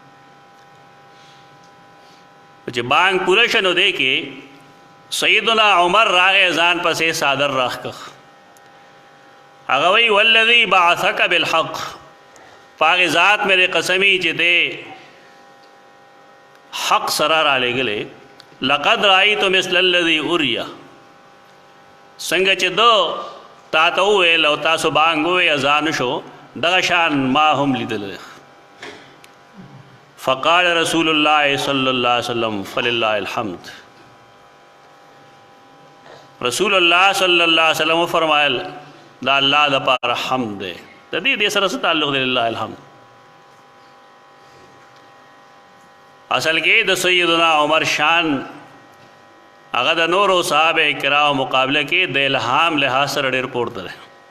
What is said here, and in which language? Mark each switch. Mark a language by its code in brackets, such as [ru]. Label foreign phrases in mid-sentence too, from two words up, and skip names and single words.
[ps] چې بانګ پوره شه نو دی کې سیدنا عمر راغی ځان پسې صادر راخ کړ، هغه وی [ar] والذي بعثک بالحق، [ps] پاغ ذات میرے قسمی چې دی حق سره را لېږلی، [ar] لقد رأیت مثل الذي اریا، [ps] څنګه چې دو تا ته وویل او تاسو بانګ ووی اذان شو دغه شان ما هم لیدلی. [ar] فقال رسول الله صلی الله علیه وسلم فلله الحمد، [ps] رسول الله [ar] صلی الله علیه وسلم [ps] فرمایل دا الله د پاره حمد دی. د دې سره څه تعلق دی [ar] لله الحمد؟ [ps] اصل کې د سیدنا عمر شان هغه د نورو صحابه کرام مقابله کې د الهام لحاظ سره ډېر پورته دی.